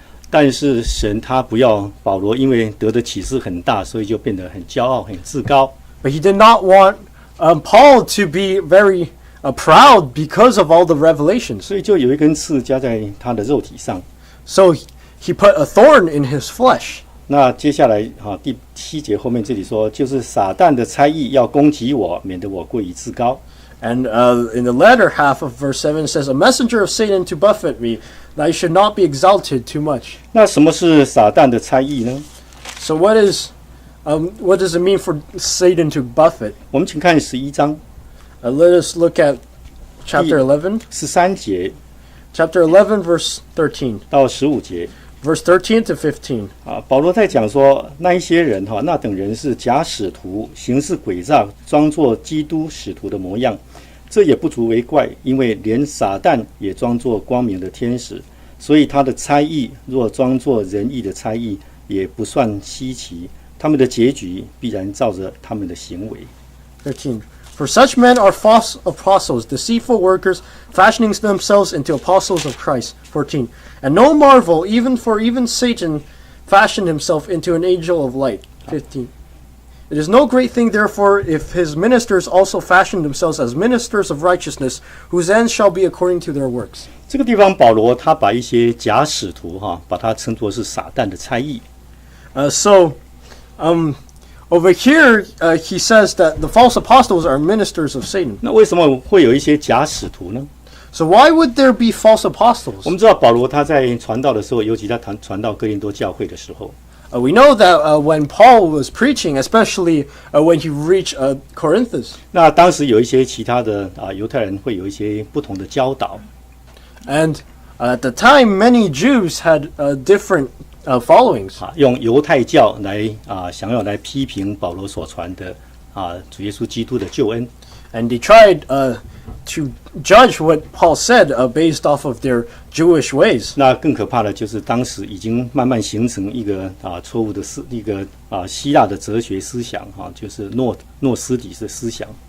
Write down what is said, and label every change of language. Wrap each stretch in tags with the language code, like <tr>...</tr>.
<zh>但是神他不要保罗因为得的启示很大，所以就变得很骄傲、很自高。</zh> <en>But he did not want Paul to be very proud because of all the revelations.</en> <zh>所以就有一根刺加在他的肉体上。</zh> <en>So he put a thorn in his flesh.</en> <zh>那接下来第7节后面这里说，就是撒旦的猜疑要攻击我，免得我过于自高。</zh> <en>And in the latter half of verse 7 it says, a messenger of Satan to buffet me, that I should not be exalted too much.</en> <zh>那什么是撒旦的猜疑呢？</zh> <en>So what does it mean for Satan to buffet?</en> <zh>我们请看11章。</zh> <en>Let us look at chapter 11.</en> <zh>13节</zh> <en>Chapter 11, verse 13.</en> <zh>到15节。</zh> <en>Verse 13 to 15.</en> <zh>保罗在讲说，那一些人那等人是假使徒，行事诡诈，装作基督使徒的模样。这也不足为怪，因为连撒旦也装作光明的天使，所以他的猜疑若装作仁义的猜疑，也不算稀奇。他们的结局必然照着他们的行为。</zh> <en>13. For such men are false apostles, deceitful workers, fashioning themselves into apostles of Christ. 14. And no marvel, even Satan fashioned himself into an angel of light. 15. It is no great thing, therefore, if his ministers also fashion themselves as ministers of righteousness, whose ends shall be according to their works.</en> <zh>这个地方保罗他把一些假使徒把它称作是撒旦的猜疑。</zh> <en>Over here, he says that the false apostles are ministers of Satan.</en> <zh>那为什么会有一些假使徒呢？</zh> <en>So why would there be false apostles?</en> <zh>我们知道保罗他在传道的时候，尤其他传到哥林多教会的时候，</zh> <en>We know that when Paul was preaching, especially when he reached Corinth,</en> <zh>那当时有一些其他的犹太人会有一些不同的教导。</zh> <en>and at the time, many Jews had different followings.</en> <zh>用犹太教来想要来批评保罗所传的主耶稣基督的救恩。</zh> <en>And they tried to judge what Paul said based off of their Jewish ways.</en> <zh>那更可怕的就是当时已经慢慢形成一个错误的一个希腊的哲学思想就是诺斯底的思想。</zh>